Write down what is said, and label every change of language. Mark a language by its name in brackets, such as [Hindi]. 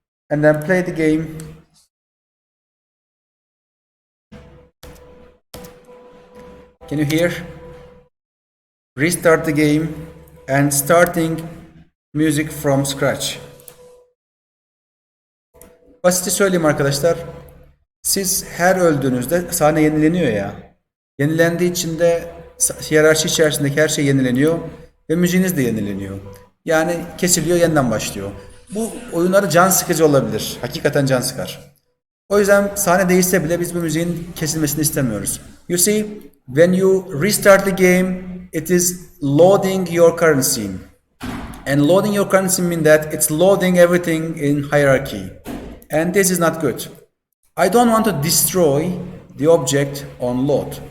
[English] And then play the game. Can you hear? Restart the game and starting music from scratch. [Turkish] Basitçe söyleyeyim arkadaşlar. Siz her öldüğünüzde sahne yenileniyor ya. Yenilendiği için de hiyerarşi içerisindeki her şey yenileniyor ve müziğiniz de yenileniyor. Yani kesiliyor, yeniden başlıyor. Bu oyunları can sıkıcı olabilir. Hakikaten can sıkar. O yüzden sahne değişse bile biz bu müziğin kesilmesini istemiyoruz. [English] You see, when you restart the game, it is loading your current scene. And loading your current scene means that it's loading everything in hierarchy. And this is not good. I don't want to destroy the object on load.